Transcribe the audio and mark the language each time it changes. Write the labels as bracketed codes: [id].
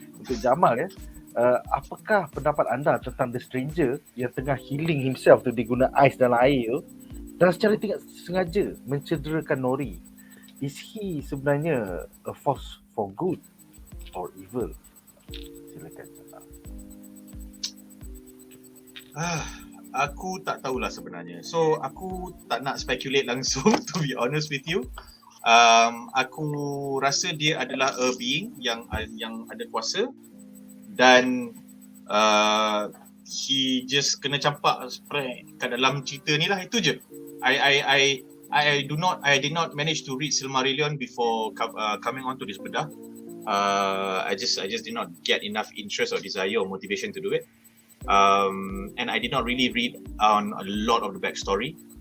[ms] Untuk Jamal ya, apakah pendapat anda tentang The Stranger yang tengah [en] healing himself [ms] tu, dia guna ais dalam air tu dan secara tidak sengaja mencederakan Nori? [en] Is he sebenarnya a force for good or evil? Silakan. [ms] Aku tak tahulah sebenarnya. So aku tak nak speculate langsung [en] to be honest with you. [ms] Aku rasa dia adalah [en] a being [ms] yang ada kuasa dan [en] he just [ms] kena campak kat dalam cerita ni lah, itu je. [en] I did not manage to read Silmarillion before coming on to this bedah. I just did not get enough interest or desire or motivation to do it. And I did not really read on a lot of the backstory.